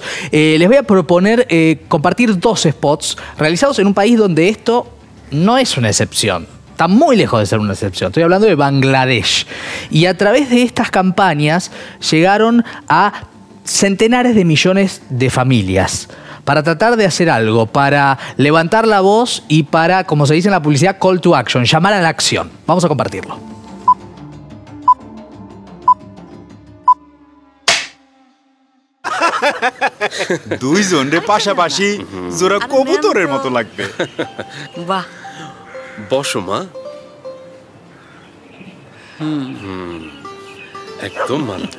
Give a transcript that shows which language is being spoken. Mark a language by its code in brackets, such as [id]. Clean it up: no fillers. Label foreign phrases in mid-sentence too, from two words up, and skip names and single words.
[es] Les voy a proponer compartir 2 spots realizados en un país donde esto no es una excepción. Está muy lejos de ser una excepción. Estoy hablando de Bangladesh. Y a través de estas campañas llegaron a centenares de millones de familias para tratar de hacer algo, para levantar la voz y para, como se dice en la publicidad, [en] call to action, [es] llamar a la acción. Vamos a compartirlo. [bn] দুইজনে পাশাপাশি জোড়া কবুতরের মতো লাগবে। বাহ, বসো মা। একদম মানবে।